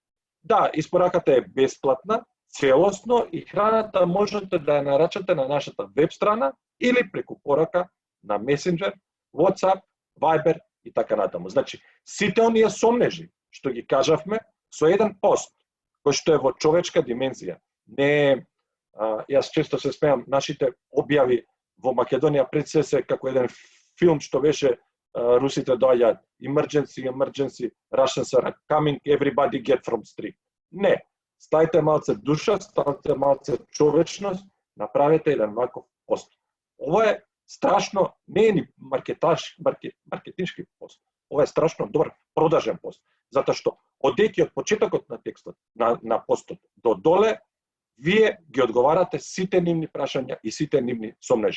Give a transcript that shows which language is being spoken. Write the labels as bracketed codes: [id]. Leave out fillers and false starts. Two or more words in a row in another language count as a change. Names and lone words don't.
[mk] Да, испораката е бесплатна, целосно и храната можете да ја нарачате на нашата веб страна или преку порака на Messenger, WhatsApp, Viber и така натаму. Значи, сите оние сомнежи што ги кажавме со еден пост, кој што е во човечка димензија. Не, јас често се смеам, нашите објави во Македонија пред се како еден филм што беше русите доаѓаат [en] emergency, Russians are coming, everybody get from street. [mk] Не, стајте малце душа, ставите малце човечност, направете еден ваков пост. Ова е страшно, не е ни маркетиншки пост. Ова е страшно добар продажен пост. Затоа што одејќи од почетокот на текстот, на постот до доле, вие ги одговарате сите нивни прашања и сите нивни сомнежи.